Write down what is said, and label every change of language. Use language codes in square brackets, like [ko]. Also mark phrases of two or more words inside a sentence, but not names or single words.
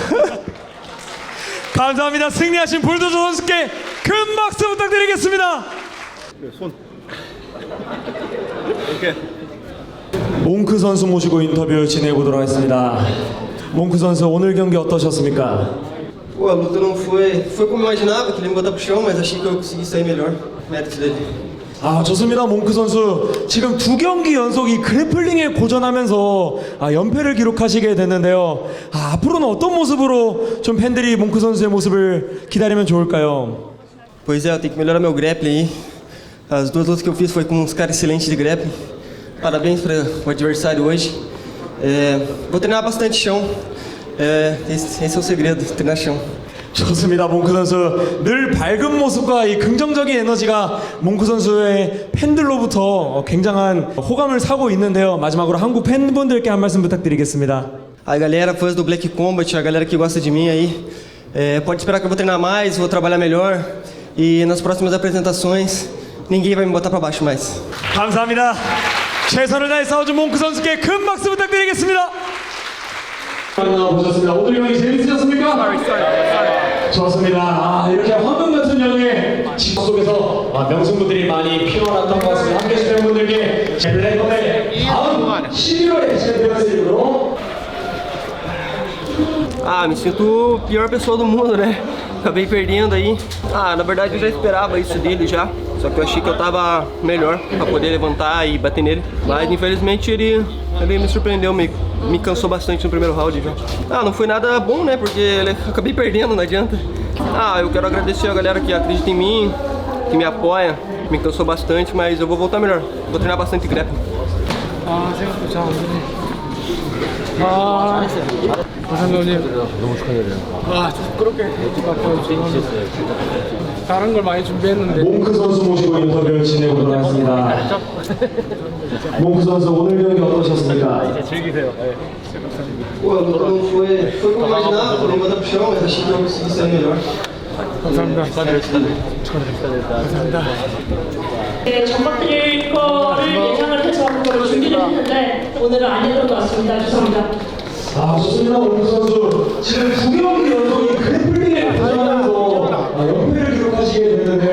[ko] 감사합니다. 승리하신 불도저 선수께 큰 박수 부탁드리겠습니다. 몽크 선수 모시고 인터뷰 진행해 보도록 하겠습니다. 몽크 선수 오늘 경기 어떠셨습니까? [pt] Pô, a luta não foi como eu imaginava, que ele ia me botar pro chão, mas achei que eu consegui sair melhor. Mérito dele. [ko] 좋습니다. 몽크 선수 지금 2경기 연속 이 그래플링에 고전하면서 연패를 기록하시게 됐는데요. 앞으로는 어떤 모습으로 좀 팬들이 몽크 선수의 모습을 기다리면 좋을까요? [pt] Pois é, eu tenho que melhorar meu grappling aí. As duas lutas que eu fiz foi com uns caras excelentes de grappling. Parabéns para o adversário hoje. Vou treinar bastante chão. Esse é o segredo, treinar chão. [ko] 좋습니다. 몽크 선수 늘 밝은 모습과 이 긍정적인 에너지가 몽크 선수의 팬들로부터 굉장한 호감을 사고 있는데요. 마지막으로 한국 팬분들께 한 말씀 부탁드리겠습니다. [pt] A galera, fãs do Black Combat, a galera que gosta de mim aí, pode esperar que eu vou treinar mais, vou trabalhar melhor e nas próximas apresentações ninguém vai me botar para baixo mais. [ko] 감사합니다. 최선을 다해 싸워준 몽크 선수께 큰 박수 부탁드리겠습니다. 보셨습니다. 오늘 경기 재밌으셨습니까? 좋습니다. 이렇게 황금 같은 영의 집 속에서 명승부들이 많이 피어났던 것 같습니다. 함께 해주신 분들께 블랙컴의 다음 11월에 진행되었으므로 [pt] Me sinto a pior pessoa do mundo, né? Acabei perdendo aí. Na verdade eu já esperava isso dele já. Só que eu achei que eu tava melhor pra poder levantar e bater nele. Mas infelizmente ele me surpreendeu, me cansou bastante no primeiro round já. Não foi nada bom, né? Porque acabei perdendo, não adianta. Eu quero agradecer a galera que acredita em mim, que me apoia. Me cansou bastante, mas eu vou voltar melhor. Vou treinar bastante grappling. [ko] 생각도 잘 안 되네. 감사합니다. 너무 축하드려요. 좀 그렇게 다른 걸 많이 준비했는데. 몽크 선수 모시고 인터뷰를 진행하도록 하겠습니다. 몽크 선수 오늘 경기 어떠셨습니까? [pt] Pô, a luta não foi como eu imaginava, eu vou botar pro chão, mas achei que eu consegui sair melhor. [ko] 감사합니다. 감사합니다. 네, 전박드릴 거를 예상을 해서 그걸 준비를 했는데 오늘은 아니었던 것 같습니다. 죄송합니다. 좋습니다. 몽크 선수 지금 9경기 연속이 그래플링에 도전하면서 연패를 기록하시게 됐는데요.